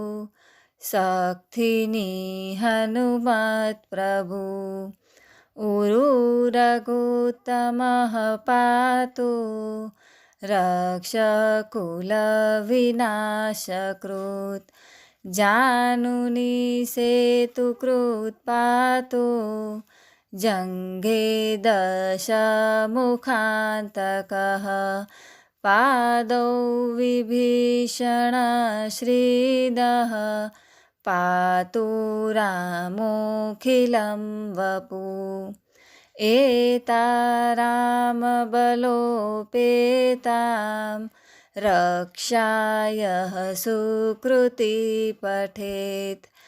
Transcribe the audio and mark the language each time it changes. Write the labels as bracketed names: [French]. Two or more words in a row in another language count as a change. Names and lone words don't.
[Sanskrit] शक्तिनी हनुमत प्रभु उरुरघुत्तमः पातु रक्षकुलविनाशकृत जानुनी सेतुकृत पातु जंघे दशमुखांतकः पादौ विभीषणश्रीदः पातु रामोऽखिलं वपु एता रामबलोपेतां रक्षाय सुकृती पठेत्